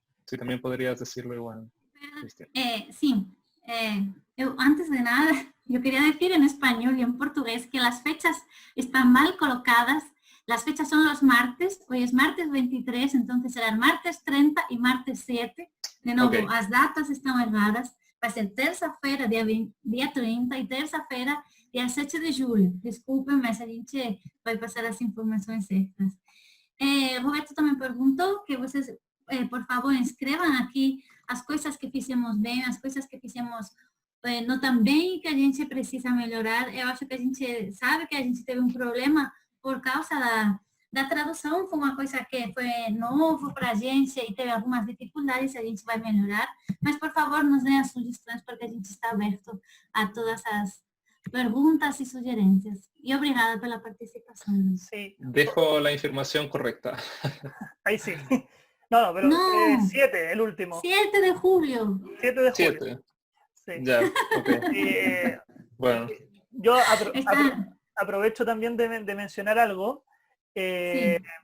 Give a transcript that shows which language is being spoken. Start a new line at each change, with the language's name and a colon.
Spanish: Si también podrías decirlo igual, Cristian. Sí, antes de nada, yo quería decir en español y en portugués que las fechas están mal colocadas. Las fechas son los martes, hoy es martes 23, entonces serán martes 30 y martes 7.
Portuguese: De novo, okay. As datas estão erradas, vai ser terça-feira, dia 30, e terça-feira, dia 7 de julho. Desculpem, mas a gente vai passar as informações certas. Roberto também perguntou que vocês, por favor, escrevam aqui as coisas que fizemos bem, as coisas que fizemos não tão bem, que a gente precisa melhorar. Eu acho que a gente sabe que a gente teve um problema por causa da tradução, foi uma coisa que foi novo para a gente e teve algumas dificuldades, a gente vai melhorar, mas por favor nos deem as sugestões porque a gente está aberto a todas as perguntas e sugerências. E obrigada pela participação.
Spanish: Sí. Dejo la información correcta. Ahí sí. No, pero 7, el último. 7 de julio. 7 de julio. 7. Sí. Ya, ok. Bueno. Yo aprovecho también de mencionar algo. Sí.